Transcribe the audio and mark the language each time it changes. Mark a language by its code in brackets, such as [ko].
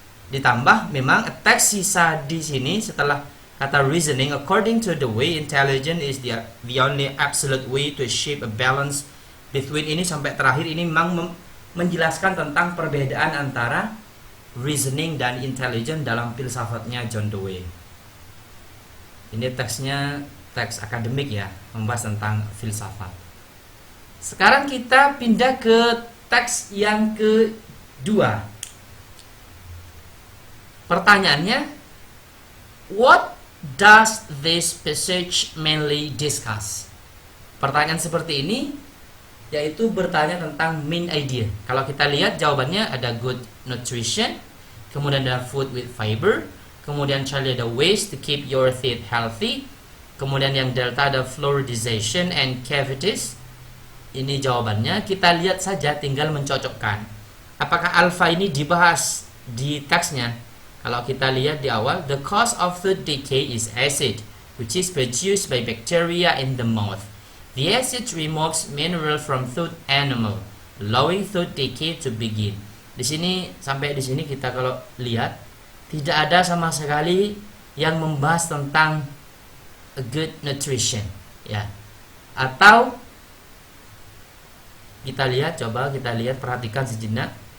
[id] Ditambah memang teks sisa di sini setelah kata reasoning, [en] according to the way intelligence is the only absolute way to shape a balance between, [id] ini sampai terakhir ini memang menjelaskan tentang perbedaan antara reasoning dan intelligence dalam filsafatnya John Dewey. Ini teksnya teks akademik ya, membahas tentang filsafat. Sekarang kita pindah ke teks yang kedua. Pertanyaannya, [en] what does this passage mainly discuss? [id] Pertanyaan seperti ini yaitu bertanya tentang main idea. Kalau kita lihat jawabannya ada good nutrition, kemudian ada food with fiber, kemudian Charlie ada [en] ways to keep your teeth healthy, [id] kemudian yang delta ada fluoridization and cavities. Ini jawabannya, kita lihat saja tinggal mencocokkan. Apakah alpha ini dibahas di teksnya? Kalau kita lihat di awal, [en] the cause of tooth decay is acid, which is produced by bacteria in the mouth. The acid removes mineral from tooth animal, allowing tooth decay to begin. [id] Di sini sampai di sini kita kalau lihat tidak ada sama sekali yang membahas tentang a good nutrition, ya. Atau kita lihat, coba kita lihat, perhatikan sejenak.